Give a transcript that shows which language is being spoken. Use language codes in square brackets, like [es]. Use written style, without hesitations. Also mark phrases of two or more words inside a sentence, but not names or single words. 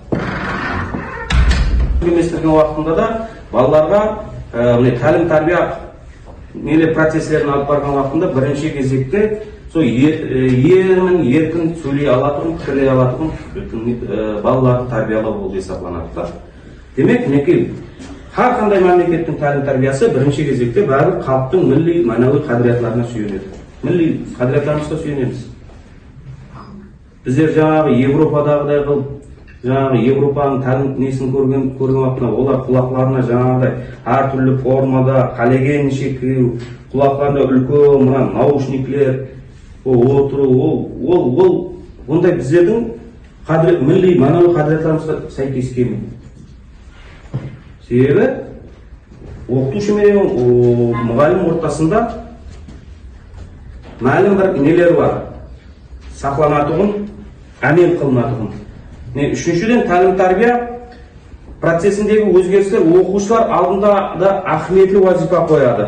[kaa] Еместірген уақытында да балаларға тәлім тәрбие процестерін алып барған уақытында бірінші кезекте сол емін еркін сөйлей алатұғын, пікірлей алатұғын балаларды тәрбиялау болып есептелінеді. Демек, мінекей [uz] har qanday mamlakatning ta'lim tarbiyasi birinchi кезекте bari xalqning milliy ma'naviy qadriyatlarına suyunadi. Milliy qadriyatlarimizga suyunamiz. [kaa] Bizler жаңағы Европадағыдай qilib, жаңағы Европаның ta'lim несін көрген вақытта олар құлақларына жаңағыдай әр түрлі формада қалегенше кіру, құлақларына үлкен мына наушниклер отыру, ондай біздердің [uz] milliy ma'naviy qadriyatlarimizga [kaa] сәйкес келмейді. Себебі оқытушы мен мұғалім ортасында мәлім бір нелер бар. Сақланатұғын, әмел қылынатұғын. Үшіншіден тәлім тәрбие процесіндегі өзгерістер оқушылар алдында да ахметлі вазифа қояды.